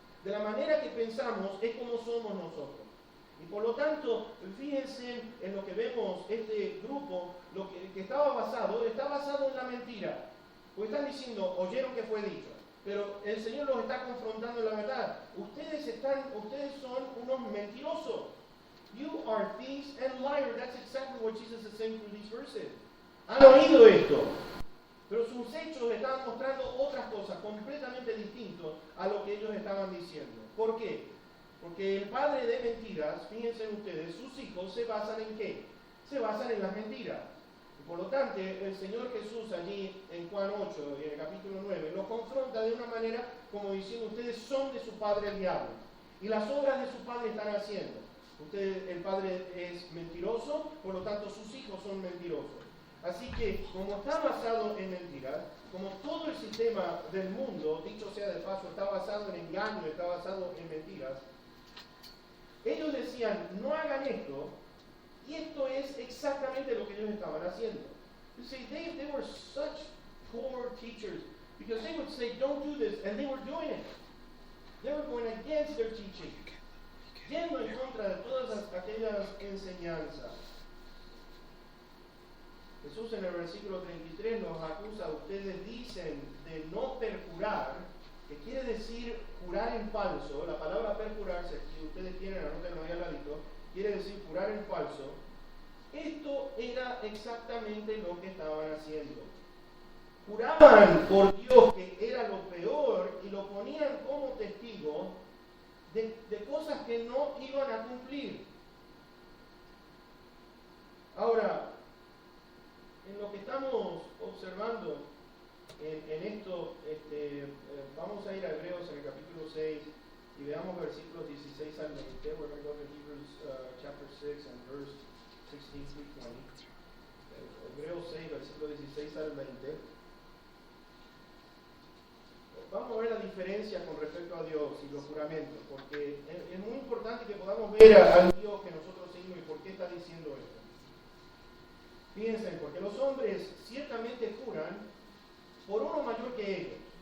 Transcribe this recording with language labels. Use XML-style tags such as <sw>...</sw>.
<es>De la manera que pensamos es como somos nosotros. Y por lo tanto, fíjense en lo que vemos, este grupo, lo que estaba basado, está basado en la mentira. Porque están diciendo, oyeron que fue dicho. Pero el Señor los está confrontando en la verdad. Ustedes son unos mentirosos.</es> <en>You are thieves and liars. That's exactly what Jesus is saying through these verses.</en> <es>Han oído esto. Pero sus hechos estaban mostrando otras cosas completamente distintas a lo que ellos estaban diciendo. ¿Por qué? Porque el padre de mentiras, fíjense ustedes, sus hijos se basan en ¿qué? Se basan en las mentiras. Y por lo tanto, el Señor Jesús allí en Juan 8, en el capítulo 9, los confronta de una manera como diciendo, ustedes son de su padre el diablo. Y las obras de su padre están haciendo. El padre es mentiroso, por lo tanto sus hijos son mentirosos. Así que, como está basado en mentiras, como todo el sistema del mundo, dicho sea de paso, está basado en engaño, está basado en mentiras, ellos decían, no hagan esto, y esto es exactamente lo que ellos estaban haciendo.</es> <en>You see, they were such poor teachers, because they would say, don't do this, and they were doing it. They were going against their teaching,</en> <es>yendo en contra de todas aquellas enseñanzas. Jesús en el versículo 33 los acusa, ustedes dicen de no perjurar, que quiere decir jurar en falso. La palabra perjurarse, si ustedes quieren, anótenlo ahí al ladito, quiere decir jurar en falso. Esto era exactamente lo que estaban haciendo. Juraban por Dios que era lo peor y lo ponían como testigo de cosas que no iban a cumplir. Ahora, en lo que estamos observando en esto, vamos a ir a Hebreos en el capítulo 6 y veamos versículos 16 al 20.</es> <en>We're going to go to Hebrews chapter 6 and verse 16 through 20.</en> <es>Hebreos 6, versículo 16 al 20. Vamos a ver la diferencia con respecto a Dios y los juramentos, porque es muy importante que podamos ver al Dios que nosotros seguimos y por qué está diciendo esto. Fíjense, porque los hombres ciertamente juran por uno mayor que ellos.</es>